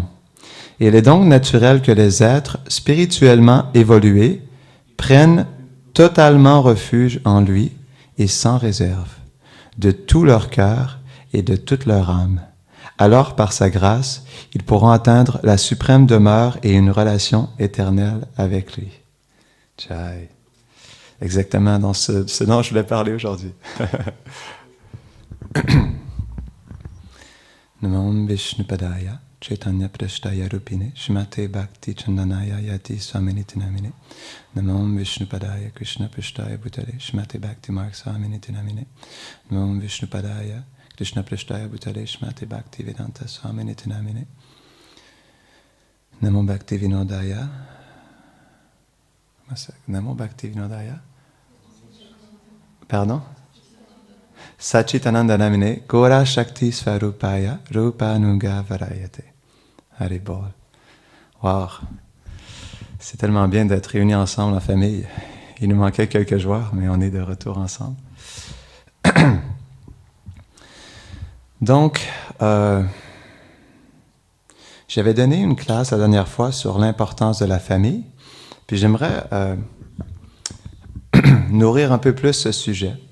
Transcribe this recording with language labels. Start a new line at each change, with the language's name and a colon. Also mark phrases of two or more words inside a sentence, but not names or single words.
French: Et il est donc naturel que les êtres spirituellement évolués prennent totalement refuge en lui et sans réserve, de tout leur cœur et de toute leur âme. Alors, par sa grâce, ils pourront atteindre la suprême demeure et une relation éternelle avec lui. Jai. Exactement dans ce dont je voulais parler aujourd'hui.
Sanskrit: Namam Vishnupadaya, Chaitanya Prashtaya Rupine, Shrimate Bhakti Chandanaya Yati Swaminiti Namine. Namam Vishnupadaya, Krishna Prashtaya Bhutale, Shrimate Bhakti Marg Swaminiti Namine. Namam Vishnupadaya, Krishna Prashtaya Bhutale, Shrimate Bhakti Vedanta Swaminiti Namine. Namo Bhakti Vinodaya. Namo Bhakti Vinodaya.
French: Pardon?
Sanskrit: Sachitananda Namine, Gora Shakti Svarupaya, Rupanuga Varayate. Haribol.
French: Wow! C'est tellement bien d'être réunis ensemble en famille. Il nous manquait quelques joueurs, mais on est de retour ensemble. Donc, j'avais donné une classe la dernière fois sur l'importance de la famille, puis j'aimerais nourrir un peu plus ce sujet.